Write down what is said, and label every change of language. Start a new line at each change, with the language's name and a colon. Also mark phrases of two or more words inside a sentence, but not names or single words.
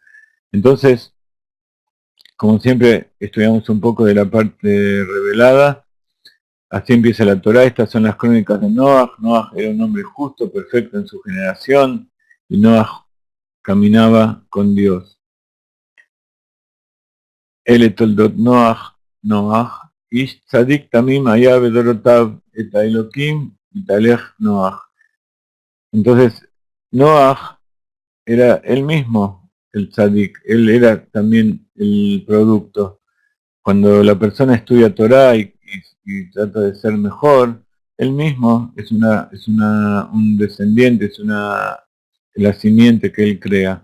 Spanish: Entonces, como siempre, estudiamos un poco de la parte revelada. Así empieza la Torá. Estas son las crónicas de Noaj. Noaj era un hombre justo, perfecto en su generación, y Noaj caminaba con Dios.
Hebrew: אלה תולדות נח, נח, איש צדיק תמים היה בדורותיו את האלהים התהלך נח.
Spanish: Entonces, Noaj era él mismo el tzadik, él era también el producto. Cuando la persona estudia Torah y trata de ser mejor, él mismo un descendiente, la simiente que él crea.